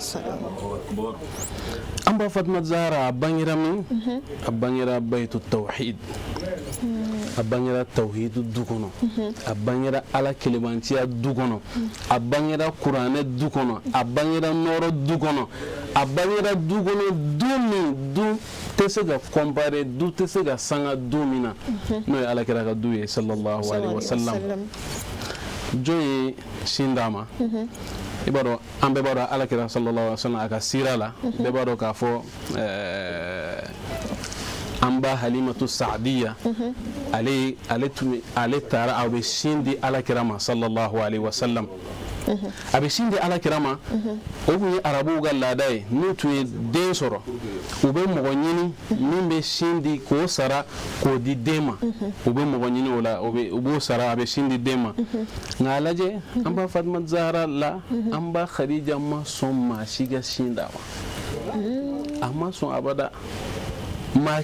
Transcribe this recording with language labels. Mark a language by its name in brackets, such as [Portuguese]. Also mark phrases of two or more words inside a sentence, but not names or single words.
[Bambara] an ba fatumatu zahara a bangera min a bangera [Arabic] بيت التوحيد [Bambara] a bangera tawhidu du kɔnɔ a bangera ala kelebantiya du kɔnɔ a bangera kuranɛ du kɔnɔ a bangera nɔrɔ du kɔnɔ a bangera du kɔnɔ du min du tɛ se ka comparer du tɛ se ka sanga du min na n'o ye alakira ka du ye [Arabic] صلى الله عليه وسلم [Bambara] jɔn ye sin d'a ma i b'a dɔn an bɛɛ b'a dɔn alakira [Arabic] صلى الله عليه وسلم [Bambara] a ka sira la bɛɛ b'a dɔn k'a fɔ an ba halimatu saadiya ale taara a bɛ sin di alakira ma [Arabic] صلى الله عليه وسلم [Bambara] a bɛ sin di alakira ma o tun ye arabuw ka laada ye n'u tun ye den sɔrɔ u bɛ mɔgɔ ɲini min bɛ sin di k'o sara k'o di den ma u bɛ mɔgɔ ɲini o la u b'o sara a bɛ sin di den ma nka a lajɛ an ba fatumatu zahara la an ba khadija ma sɔn maa si ka sin d'a ma a ma sɔn abada maa